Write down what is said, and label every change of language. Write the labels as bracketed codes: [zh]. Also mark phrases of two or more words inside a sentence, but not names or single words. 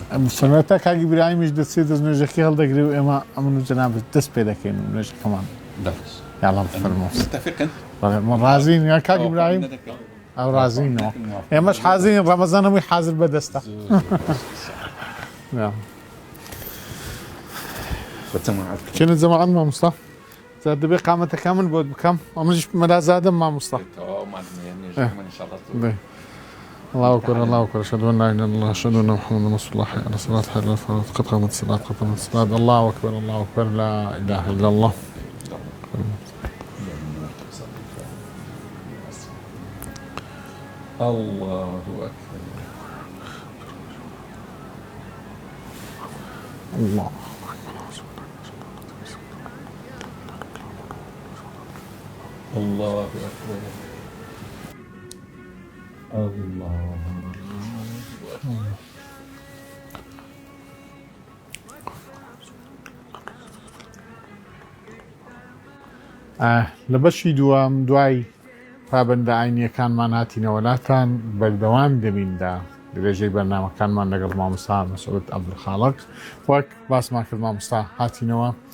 [ckb] سنەتە کاکی براهیمیش دەچێت دەست نوێژەکەی هەڵدەگری و ئێمە ئەمن و جەنابەت دەست پێ دەکەین و نوێژەکەمان یاڵا بفەرمۆ ڕازین یا کاکی براهیم ئەو رازینەوە ئێمەش حازین ڕەمەزان هەمووی حازر بەدەستە چێنە جەماعەت مامۆستا دەبێ قامەتەکە من بۆت بکەم ئەمەش مەلازادەم مامۆستا [ar] الله أكبر الله أكبر أشهد أن لا إله إلا الله أشهد أن محمدا رسول الله حي على الصلاة حي على الفلاح قد قامت الصلاة قد قامت الصلاة الله أكبر الله أكبر لا إله إلا الله الله أكبر الله الله أكبر الله [ckb] لە بەشی دووەم دوای پابەندە ئاینیەکانمان هاتینەوەلاتان بەردەوام دەبیندا درێژەی بەرنامەکانمان لەگەڵ مامۆستا مەسعود عەبدولخاڵق وەک باسمان کرد مامۆستا هاتینەوە